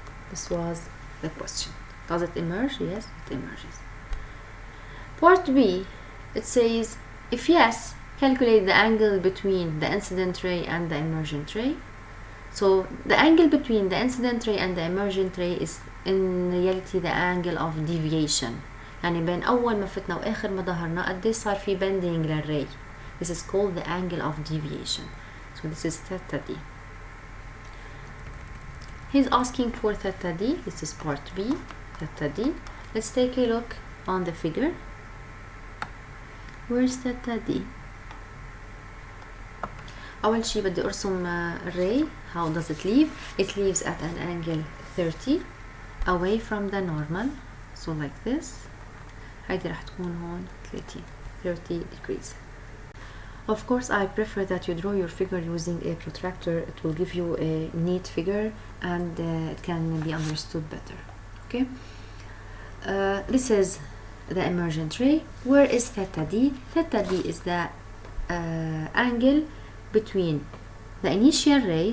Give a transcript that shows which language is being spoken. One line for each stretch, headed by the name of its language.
English: This was the question. Does it emerge? Yes, it emerges. Part B, it says, if yes, calculate the angle between the incident ray and the emergent ray. So the angle between the incident ray and the emergent ray is in reality the angle of deviation.
Arabic: يعني بين أول ما فتنا وآخر ما ظهرنا قديش صار في bending للray.
English: This is called the angle of deviation. So this is theta d. He's asking for theta d. This is part B, theta d. Let's take a look on the figure. Where's theta d?
Arabic: أول شي بدي أرسم الray.
English: How does it leave? It leaves at an angle 30 away from the normal. So like this.
Arabic: هيدي رح تكون هون 30 degrees.
English: Of course, I prefer that you draw your figure using a protractor. It will give you a neat figure and it can be understood better. Okay. This is the emergent ray. Where is theta d? Theta d is the angle between the initial ray.